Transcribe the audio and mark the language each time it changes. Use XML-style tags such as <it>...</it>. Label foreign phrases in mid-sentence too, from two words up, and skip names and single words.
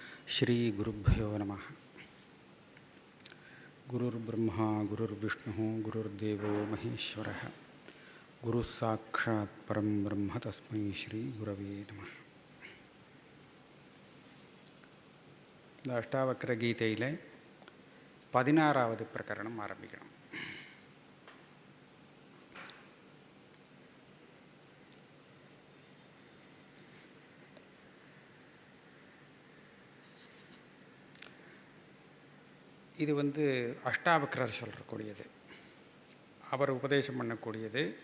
<sa>श्री गुरुभ्यो नमः। गुरुर्ब्रह्मा गुरुर्विष्णु गुरुर्देवो महेश्वरः गुरुः साक्षात् परं ब्रह्म तस्मै श्री गुरवे नमः.</sa> <ta>இந்த அஷ்டாவக்ர கீதையில் 16வது பிரகரணம் ஆரம்பிக்கணும். இது அஷ்டாவக்ரர் சொல்லக்கூடியது, அவர் உபதேசம் பண்ணக்கூடியது.</ta>